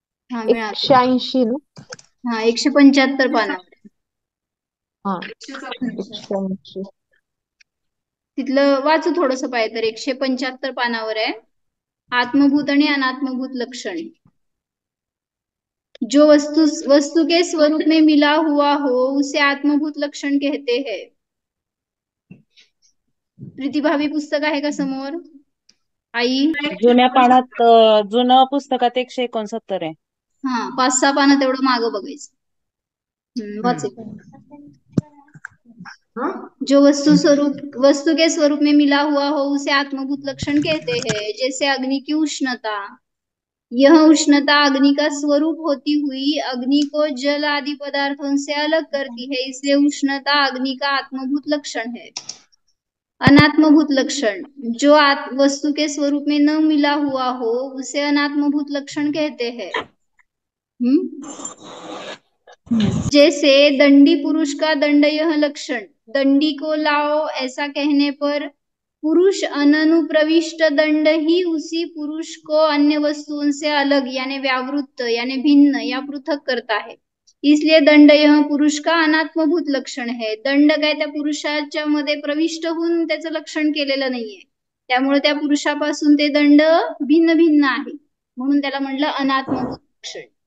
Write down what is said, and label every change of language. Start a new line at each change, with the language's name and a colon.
Marathi: 180 ना. 175 पानावर. तिथलं वाचू थोडस पाहिजे तर 175 पानावर आहे आत्मभूत आणि अनात्मभूत लक्षण.
Hindi: जो वस्तु के स्वरूप में मिला हुआ हो उसे आत्मभूत लक्षण कहते हैं।
Marathi: प्रीतिभाभी पुस्तक आहे का समोर? आई जुन्या पानात जुनं पुस्तकात 169 आहे. हा 5-6 पानं तेवढं मागं बघायचं. वाचेल.
Hindi: जो वस्तु के स्वरूप में मिला हुआ हो उसे आत्मभूत लक्षण कहते हैं। जैसे अग्नि की उष्णता, यह उष्णता अग्नि का स्वरूप होती हुई अग्नि को जल आदि पदार्थों से अलग करती है, इसलिए उष्णता अग्नि का आत्मभूत लक्षण है। अनात्मभूत लक्षण, जो वस्तु के स्वरूप में न मिला हुआ हो उसे अनात्मभूत लक्षण कहते हैं। जैसे दंडी पुरुष का दंड यह लक्षण, दंडी को लाओ ऐसा कहने पर पुरुष अननुप्रविष्ट दंड ही उसी पुरुष को अन्य वस्तुओं से अलग यानी व्यावृत्त यानी भिन्न या पृथक करता है, इसलिए दंड यह पुरुष का अनात्मभूत लक्षण है।
Marathi: दंड काय त्या पुरुषाच्या मध्ये प्रविष्ट होऊन त्याचं लक्षण केलेलं नाहीये, त्यामुळे त्या पुरुषापासून ते दंड भिन्न भिन्न आहे, म्हणून त्याला म्हणलं अनात्मभूत लक्षण.